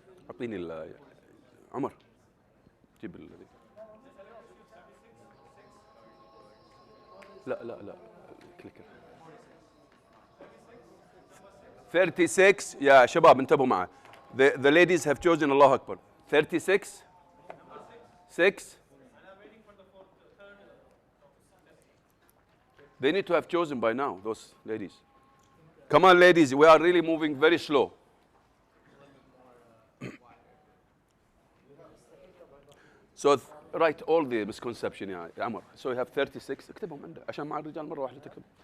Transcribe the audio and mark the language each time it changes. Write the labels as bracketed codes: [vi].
[ar] أعطيني عمر جيب لا كليكر 36 يا شباب انتبهوا معي. [en] The ladies have chosen [ar] الله أكبر [en] 36 6. They need to have chosen by now, those ladies. Come on, ladies, we are really moving very slow. So write all the misconception [ar] يا عمر. [en] So you have 36. [ar] اكتبهم عندك عشان مع الرجال مرة واحدة تكتب.